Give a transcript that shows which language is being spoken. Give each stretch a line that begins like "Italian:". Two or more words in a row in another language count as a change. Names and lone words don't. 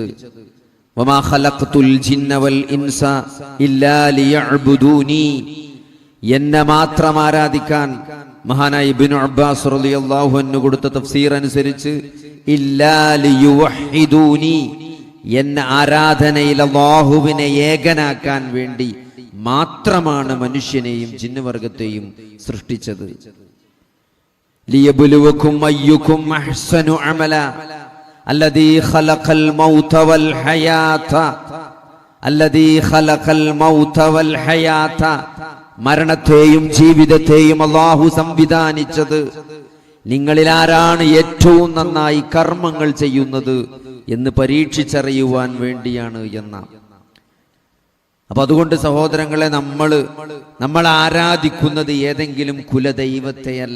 Arabic: وما خلقت الجن والإنس إلا ليعبدون,
Malayalam: എന്നെ മാത്രം ആരാധിക്കാൻ മഹാനായ ഇബ്നു അബ്ബാസ്
Arabic: رضي الله عنه
Malayalam: കൊടുത്ത തഫ്സീർ അനുസരിച്ച്
Arabic: إلا ليوحدون,
Malayalam: എന്നെ ആരാധനയിൽ അല്ലാഹുവിനെ ഏകനാക്കാൻ വേണ്ടി മാത്രമാണ് മനുഷ്യനെയും ജിന്നുവർഗത്തെയും സൃഷ്ടിച്ചത്.
Arabic: ليبلوكم أيكم أحسن عملا الذي خلق الموت والحياة الذي خلق الموت والحياة,
Malayalam: മരണത്തെയും ജീവിതത്തെയും അല്ലാഹു സംവിധാനിച്ചത് നിങ്ങളിൽ ആരാണ് ഏറ്റവും നന്നായി കർമ്മങ്ങൾ ചെയ്യുന്നത് എന്ന് പരീക്ഷിച്ചറിയുവാൻ വേണ്ടിയാണ് എന്ന. അപ്പൊ അതുകൊണ്ട് സഹോദരങ്ങളെ, നമ്മൾ ആരാധിക്കുന്നത് ഏതെങ്കിലും കുലദൈവത്തെയല്ല.